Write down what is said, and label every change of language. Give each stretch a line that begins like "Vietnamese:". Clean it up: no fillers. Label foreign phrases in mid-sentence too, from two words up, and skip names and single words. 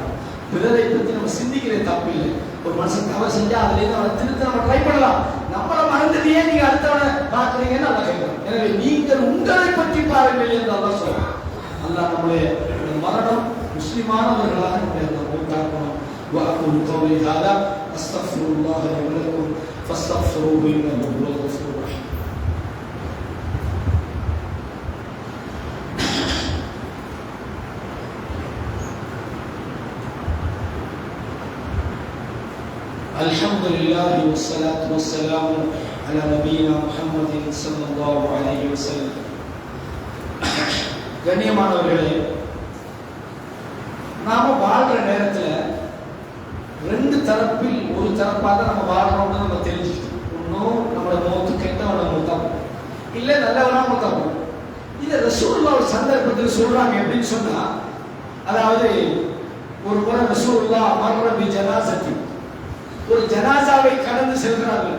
Tamil: பிறரை பற்றி நம்ம சிந்திக்கிற தப்பு இல்லை. ஒரு மனுஷன் தவறு செஞ்சா அதுல இருந்து அவனை திருத்த நம்ம ட்ரை பண்ணலாம். நம்மளை மறந்துட்டு ஏன் நீங்க அடுத்தவனை பார்க்குறீங்கன்னு நல்லா கேட்கணும். எனவே நீங்கள் உங்களை பற்றி பாருங்கள் என்று அல்லாஹ் சொல்றான். அல்லாஹ் நம்முடைய மரணம் முஸ்லிமானவர்களாக நம்ம உண்டாக்கணும்.
Arabic: وأقول قولي هذا أستغفر الله لي ولكم فاستغفروه إنه هو الغفور الرحيم. الحمد لله والصلاة والسلام على نبينا محمد صلى الله عليه وسلم.
Tamil: கண்ணியமானவர்களே, நாம வாழ்ற நேரத்துல ரெண்டு தரப்பில் ஒரு தரப்பாக நம்ம வாழ்றோம்னு நம்ம தெரிஞ்சுக்கிட்டோம். இன்னும் நம்மளோட மௌத்து கெட்டவன மௌத்தாகும், இல்லை நல்லவனா மௌத்தாகும். இதை ரசூலுல்லாஹ் ஒரு சந்தர்ப்பத்தில் சொல்றாங்க. எப்படின்னு சொன்னா, அதாவது ஒரு முறை ரசூலுல்லாஹ்
Arabic: مر بجنازة,
Tamil: ஒரு ஜனாசாவை கடந்து செல்கிறார்கள்.